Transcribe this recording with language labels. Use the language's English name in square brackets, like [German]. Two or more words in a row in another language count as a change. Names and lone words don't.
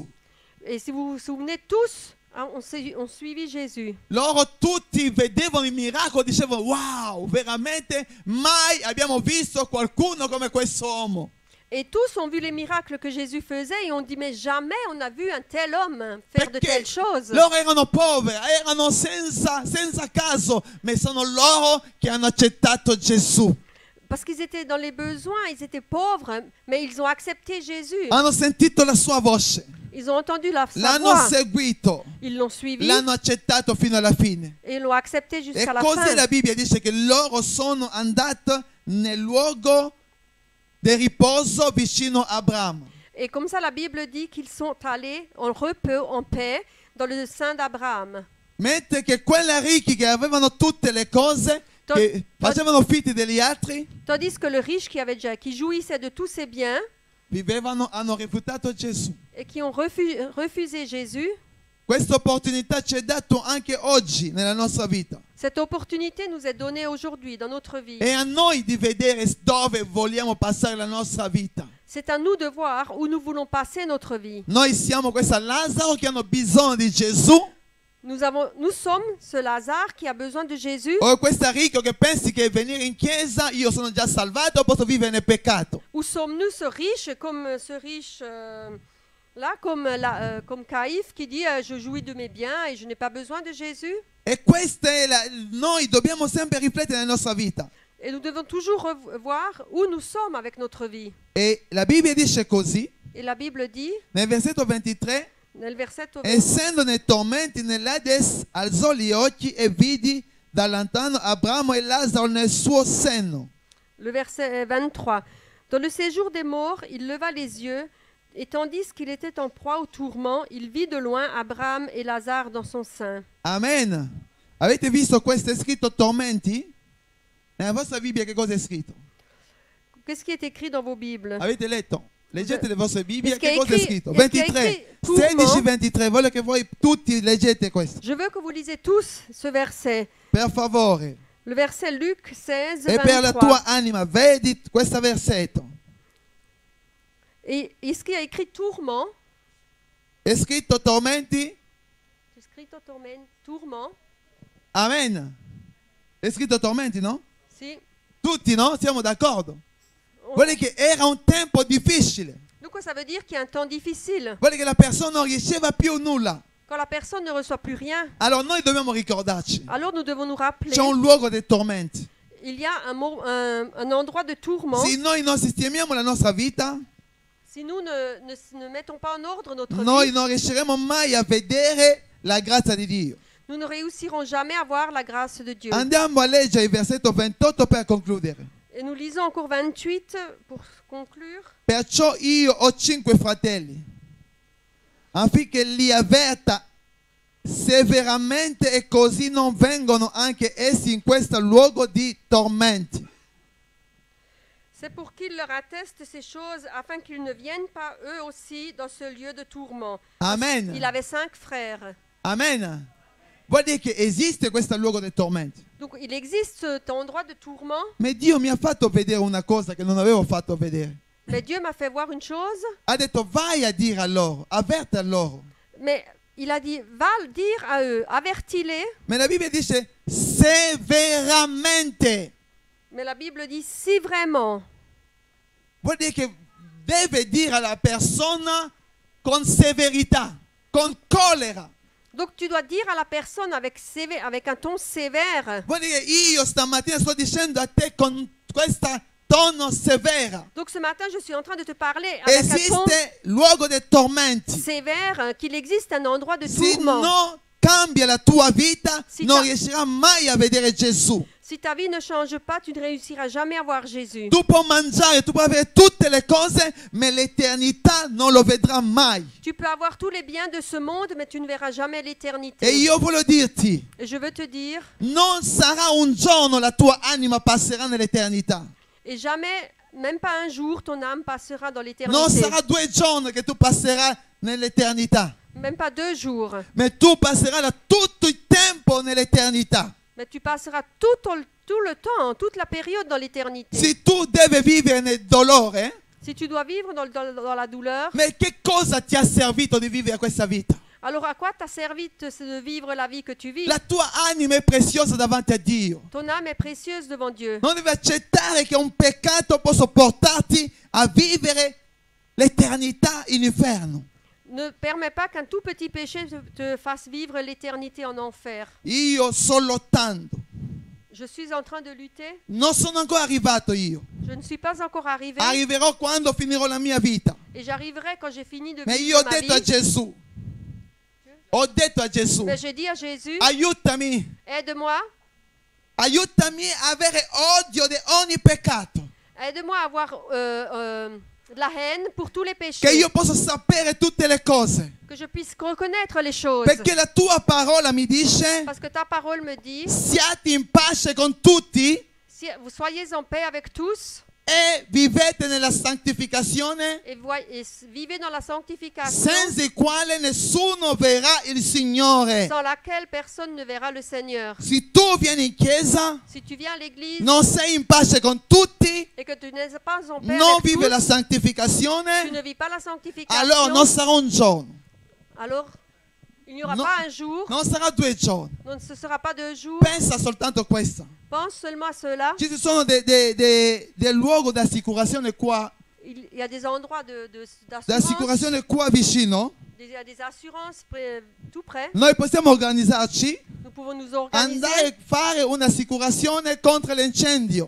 [French] et si vous vous souvenez tous, hein, ont suivi Jésus. [Italian] Loro tutti vedevano i miracoli, dicevano wow, veramente mai abbiamo visto qualcuno come quest'uomo. [French] Et tous ont vu les miracles que Jésus faisait et ont dit, mais jamais on a vu un tel homme faire de telles choses. [Italian] Loro erano poveri, erano senza caso, ma sono loro che hanno accettato Gesù. [French] Parce qu'ils étaient dans les besoins, ils étaient pauvres, mais ils ont accepté Jésus. [Italian] Hanno sentito la sua voce, [French] Ils ont entendu sa [Italian] l'hanno [French] voix, [Italian] seguito, [French] ils l'ont suivi [Italian] l'hanno accettato fino alla fine. [French] et ils l'ont accepté [Italian] E [French] jusqu'à la [Italian] così [French] fin. [Italian] la Bibbia dice che loro sono andati nel luogo di riposo vicino a Abramo. [French] Et comme ça, la Bible dit qu'ils sont allés en repos, en paix, dans le sein d'Abraham. [Italian] Mentre che quelli ricchi che avevano tutte le cose, che facevano fitti degli altri, [French] Tandis que le riche qui jouissait de tous ses biens [Italian] hanno rifiutato Gesù. [French] et qui ont refusé Jésus, [Italian] Questa opportunità ci è data anche oggi nella nostra vita. [French] cette opportunité nous est donnée aujourd'hui dans notre vie. [Italian] È a noi di vedere dove vogliamo passare la nostra vita. [French] C'est à nous de voir où nous voulons passer notre vie. [Italian] Noi siamo questa Lazzaro che hanno bisogno di Gesù, [French] Nous sommes ce Lazare qui a besoin de Jésus, [Italian] o questa ricco che pensi che venire in chiesa io sono già salvato, posso vivere nel peccato. [French] ou sommes-nous ce riche comme là, comme Caïphe qui dit je jouis de mes biens et je n'ai pas besoin de Jésus. [Italian] E questa è noi dobbiamo sempre riflettere nella nostra vita. [French] Et nous devons toujours voir où nous sommes avec notre vie. [Italian] E la Bibbia dice così, [French] Et la Bible dit, [Italian] nel versetto 23, nel versetto 20, essendo nei tormenti nell'Ades, alzò gli occhi e vidi da lontano Abramo e Lazzaro nel suo seno. [French] le verset 23. Dans le séjour des morts, il leva les yeux, et tandis qu'il était en proie au tourment, il vit de loin Abraham et Lazare dans son sein. Amen. [Italian] Avete visto questo è scritto tormenti? Nella vostra Bibbia che cosa è scritto? [French] Qu'est-ce qui est écrit dans vos Bibles? [Italian] Avete letto? Leggete le vostre Bibbie, [French] Est-ce qu'il y [Italian] che [French] a [Italian] cosa è [French] écrit- [Italian] scritto? [French] est-ce qu'il y a 23, écrit tourment? 16-23, [Italian] voglio che voi tutti leggete questo, [French] Je veux que vous lisez tous ce verset. [Italian] per favore. [French] Le verset Luc 16, [Italian] E per la 23. tua anima, vedi questo versetto. [French] Et est-ce qu'il y a écrit tourment? [Italian] È scritto tormenti? [French] C'est écrit tourment. [Italian] Amen. È scritto tormenti, no? Si. Tutti, no? Siamo d'accordo. Vuole che era un tempo difficile. [French] Donc ça veut dire qu'il y a un temps difficile, [Italian] Vuole che la persona non riceva più nulla. [French] quand la personne ne reçoit plus rien. [Italian] Allora noi dobbiamo ricordarci. [French] Alors nous devons nous rappeler, [Italian] C'è un luogo dei tormenti. [French] il y a un endroit de tourment. [Italian] Se noi non sistemiamo la nostra vita, [French] Si nous ne mettons pas en ordre notre [Italian] noi [French] vie, [Italian] non riusciremo mai a vedere la grazia di Dio. [French] nous ne réussirons jamais à voir la grâce de Dieu. [Italian] Andiamo a leggere il versetto 28 per concludere. [French] Et nous lisons encore 28 pour conclure. [Italian] Perciò io ho 5 fratelli, affinché li avverta severamente e così non vengono anche essi in questo luogo di tormenti. [French] C'est pour qu'ils leur attestent ces choses afin qu'ils ne viennent pas eux aussi dans ce lieu de tourment. Amen. Il avait 5 frères. Amen. [Italian] Vuol dire che esiste questo luogo dei tormenti. [French] Donc il existe cet endroit de tourment, [Italian] Ma Dio mi ha fatto vedere una cosa che non avevo fatto vedere. [French] mais Dieu m'a fait voir une chose, [Italian] Ha detto vai a dire a loro, avverta a loro. [French] mais il a dit, va le dire à eux, avertis-les. [Italian] Ma la Bibbia dice severamente. [French] Mais la Bible dit, si vraiment, [Italian] Vuol dire che deve dire alla persona con severità, con collera. [French] donc tu dois dire à la personne avec un ton sévère. [Italian] Vuol dire io stamattina sto dicendo a te con questa tono severa. [French] Donc ce matin, je suis en train de te parler avec un ton [Italian] Esiste luogo dei tormenti. [French] sévère, qu'il existe un endroit de [Italian] Se [French] tourment. [Italian] non cambia la tua vita, [French] Si [Italian] non [French] ta- [Italian] riuscirai mai a vedere Gesù. [French] Si ta vie ne change pas, tu ne réussiras jamais à voir Jésus. [Italian] Tu puoi mangiare, tu puoi avere tutte le cose, ma l'eternità non lo vedrà mai. [French] Tu peux avoir tous les biens de ce monde, mais tu ne verras jamais [Italian] E [French] l'éternité. [Italian] io voglio dirti, [French] Et je veux te dire, [Italian] non sarà un giorno la tua anima passerà nell'eternità. [French] et jamais, même pas un jour, ton âme passera dans [Italian] Non [French] l'éternité. [Italian] sarà 2 giorni che tu passerai nell'eternità, [French] Même pas 2 jours. [Italian] ma tu passerai da tutto il tempo nell'eternità. [French] Mais tu passeras tout le temps, toute la période dans l'éternité. [Italian] Se tu devi vivere nel dolore, [French] Si tu dois vivre dans la douleur, [Italian] ma che cosa ti ha servito di vivere questa vita? [French] alors à quoi t'a servi de vivre la vie que tu vis? [Italian] La tua anima è preziosa davanti a Dio. [French] Ton âme est précieuse devant Dieu. [Italian] Non devi accettare che un peccato possa portarti a vivere l'eternità in inferno. [French] Ne permets pas qu'un tout petit péché te fasse vivre l'éternité en enfer. [Italian] Io sto lottando. [French] Je suis en train de lutter. [Italian] Non sono ancora arrivato io. [French] Je ne suis pas encore arrivé. [Italian] Arriverò quando finirò la mia vita. [French] Et j'arriverai quand j'ai fini de [Italian] Ma [French] vivre [Italian] io ho [French] ma [Italian] detto a [French] vie. [Italian] Gesù. Ho detto a Gesù. [French] Mais je dis à Jésus, [Italian] Aiutami. [French] aide-moi. [Italian] Aiutami a avere odio di ogni peccato. [French] Aide-moi à avoir de la haine pour tous les péchés. [Italian] che io possa sapere tutte le cose. [French] Que je puisse reconnaître les choses. [Italian] Perché la tua parola mi dice: [French] Parce que ta parole me dit, [Italian] siate in pace con tutti [French] si vous soyez en paix avec tous [Italian] e vivete nella santificazione, [French] et vivez dans la sanctification, [Italian] senza il quale nessuno verrà il Signore. [French] sans laquelle personne ne verra le Seigneur. [Italian] Se tu vieni in chiesa, [French] Si tu viens à l'église [Italian] non sei in pace con tutti, [French] et que tu n'es pas en paix [Italian] non [French] avec [Italian] vivi [French] tous, [Italian] la [French] tu [Italian] santificazione, [French] ne vis pas la sanctification, [Italian] allora non sarà un giorno, [French] alors il n'y aura [Italian] No. [French] pas un jour, [Italian] non sarà 2 giorni. [French] non, ce ne sera pas 2 jours. [Italian] Pensa soltanto a questo. [French] Pense seulement à cela. [Italian] Ci sono dei luoghi di assicurazione qua, [French] Il y a des endroits d'assurance, [Italian] d'assicurazione qua vicino. [French] il y a des assurances tout près. [Italian] Noi possiamo organizzarci, [French] Nous pouvons nous organiser, [Italian] andare a fare un'assicurazione contro l'incendio.